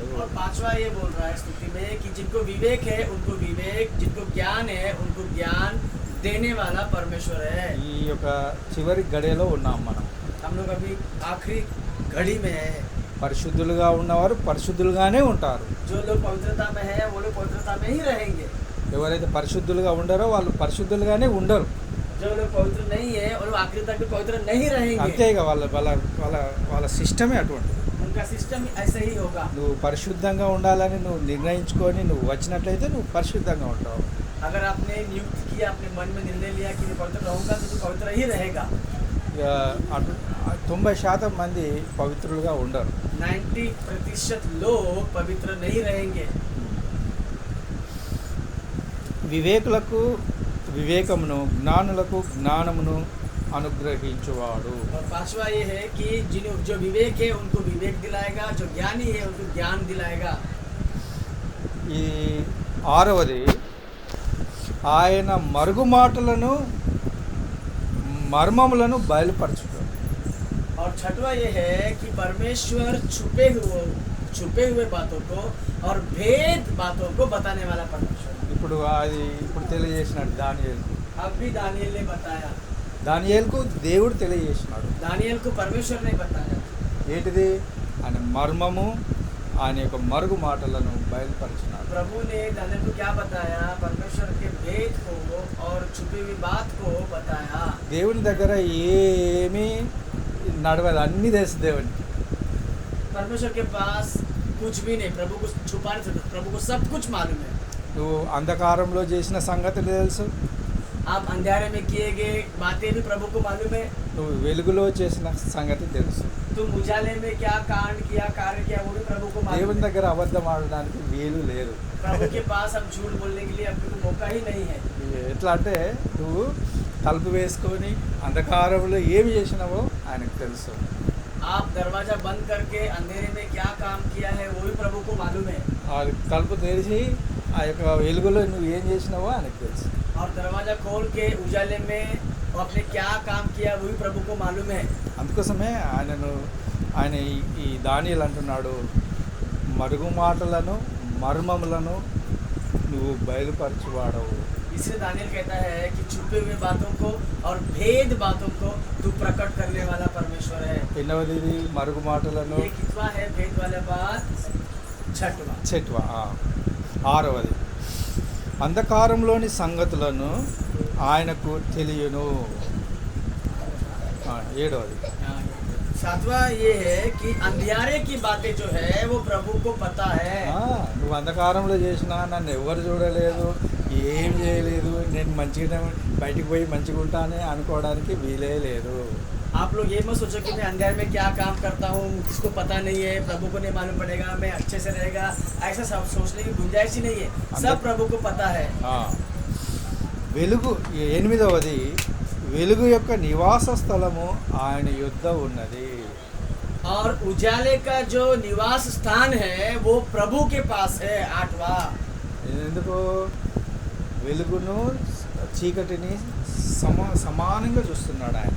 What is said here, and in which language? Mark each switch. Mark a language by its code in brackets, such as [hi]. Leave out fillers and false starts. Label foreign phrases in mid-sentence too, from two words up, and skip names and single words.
[hi] और पांचवा ये बोल रहा है स्तुति में कि जिनको विवेक है उनको विवेक, जिनको ज्ञान है उनको ज्ञान देने वाला परमेश्वर है। [te] ఈ యొక్క చివరి గడియలో ఉన్నాం మనం. [hi] हम लोग अभी आखिरी घड़ी में है। [te] పరిశుద్ధులుగా ఉన్నవారు పరిశుద్ధులుగానే ఉంటారు. [hi] जो लोग पवित्रता में है वो लोग पवित्रता में ही रहेंगे। [te] ఎవరైతే పరిశుద్ధులుగా ఉండరో వాళ్ళు పరిశుద్ధులుగానే ఉండరు. [hi] जो लोग पवित्र नहीं है और वो आखिरी तक भी पवित्र नहीं रहेंगे। [te] అంతేగా వాళ్ళ వాళ్ళ వాళ్ళ వాళ్ళ సిస్టమే అటువంటిది. [hi] उनका सिस्टम ऐसे ही होगा। [te] నువ్వు పరిశుద్ధంగా ఉండాలని నువ్వు నిర్ణయించుకొని నువ్వు వచ్చినట్లయితే నువ్వు పరిశుద్ధంగా ఉంటావు. [hi] अगर आपने नियुक्त किया, अपने मन में निर्णय लिया कि मैं पवित्र रहूंगा तो तू पवित्र ही रहेगा। [te] ఇక 90% మంది పవిత్రులుగా ఉండరు. [hi] 90% लोग पवित्र नहीं रहेंगे। [te] వివేకులకు వివేకమును జ్ఞానులకు జ్ఞానమును అనుగ్రహించువాడు. [hi] और पांचवा ये है कि जो विवेक है उनको विवेक दिलाएगा, जो ज्ञानी है उनको ज्ञान दिलाएगा। [te] ఈ ఆరవది ఆయన మరుగు మాటలను మర్మములను బయలుపరచుతాడు. [hi] और छठवा ये है कि परमेश्वर छुपे हुए बातों को और भेद बातों को बताने वाला परमेश्वर। [te] ఇప్పుడు తెలియజేసినాడు దానియేలుకు. [hi] अब भी दानियल ने बताया, [te] దానియేలుకు దేవుడు తెలియజేసినాడు. [hi] दानियल को परमेश्वर ने बताया। [te] ఏంటిది? ఆయన మర్మము ఆయన యొక్క మరుగు మాటలను బయలుపరిచినాడు. [hi] प्रभु ने दानियल को क्या बताया? परमेश्वर के भेद को और छुपी हुई बात को बताया। [te] దేవుని దగ్గర ఏమీ నడవదు, అన్నీ తెలుసు దేవునికి. [hi] परमेश्वर के पास कुछ भी नहीं, प्रभु को छुपाने से प्रभु को सब कुछ मालूम है। [te] నువ్వు అంధకారంలో చేసిన సంగతులు తెలుసు, [hi] आप अंधेरे में किए गए बातें भी प्रभु को मालूम है। [te] నువ్వు వెలుగులో చేసిన సంగతి తెలుసు. [hi] तुम उजाले में क्या कांड किया, कार्य किया, वो भी प्रभु को मालूम [te] దేవుని [hi] है। [te] దగ్గర అబద్ధం ఆడడానికి వీలు లేదు. [hi] प्रभु के पास हम झूठ बोलने के लिए अपने को मौका ही नहीं है। [te] ఎట్లా అంటే నువ్వు తలుపు వేసుకొని అంధకారంలో ఏమి చేసినావో ఆయనకు తెలుసు. [hi] आप दरवाजा बंद करके अंधेरे में क्या काम किया है वो भी प्रभु को मालूम है। [te] ఆ తలుపు తెరిచి ఆ యొక్క వెలుగులో నువ్వు ఏం చేసినావో ఆయనకు తెలుసు. [hi] और दरवाजा खोल के उजाले में आपने क्या काम किया वो भी प्रभु को मालूम है। [te] అందుకోసమే ఆయన ఈ దానియేలు అంటున్నాడు, మరుగు మాటలను మర్మములను నువ్వు బయలుపరచువాడవు. [hi] इसलिए दानियल कहता है कि छुपे हुए बातों को और भेद बातों को तू प्रकट करने वाला परमेश्वर है। [te] ఎన్నవది మరుగు మాటలను? [hi] ये कितना है भेद वाला बात? छठवा। చెట్వా. [te] ఆరవది అంధకారంలోని సంగతులను ఆయనకు తెలియను. ఏడవది [hi] सातवां ये है कि अंधियारे की बातें जो है वो प्रभु को पता है। [te] నువ్వు అంధకారంలో చేసినా నన్ను ఎవరు చూడలేదు, ఏం చేయలేదు, నేను మంచిగా బయటికి పోయి మంచిగా ఉంటానే అనుకోవడానికి వీలే లేదు. [hi] आप लोग ये मत सोचो कि मैं अंधेरे में क्या काम करता हूँ किसको पता नहीं है, प्रभु को नहीं मालूम पड़ेगा, मैं अच्छे से रहेगा, ऐसा सब सोचने की गुंजाइश ही नहीं है। सब प्रभु को पता है। [te] వెలుగు ఎనిమిదవది వెలుగు యొక్క నివాస స్థలము ఆయన యుద్ధ ఉన్నది. [hi] और उजाले का जो निवास स्थान है वो प्रभु के पास है। आठवां [te] ఎందుకు? వెలుగును చీకటిని సమానంగా చూస్తున్నాడు ఆయన.